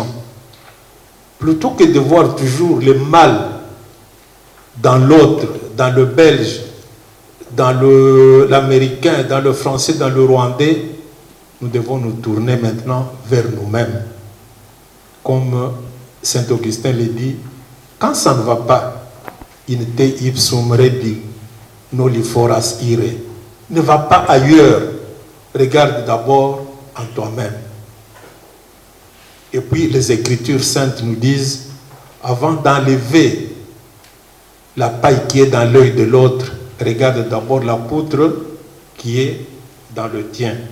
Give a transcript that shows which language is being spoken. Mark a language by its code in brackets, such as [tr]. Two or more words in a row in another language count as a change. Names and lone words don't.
[fr] Plutôt que de voir toujours le mal dans l'autre, dans le Belge, dans l'Américain, dans le Français, dans le Rwandais, nous devons nous tourner maintenant vers nous-mêmes. Comme Saint Augustin le dit, quand ça ne va pas, [la] in te ipsum redi noli foras ire. [fr] Ne va pas ailleurs, regarde d'abord en toi-même. Et puis les Écritures saintes nous disent, avant d'enlever la paille qui est dans l'œil de l'autre, regarde d'abord la poutre qui est dans le tien.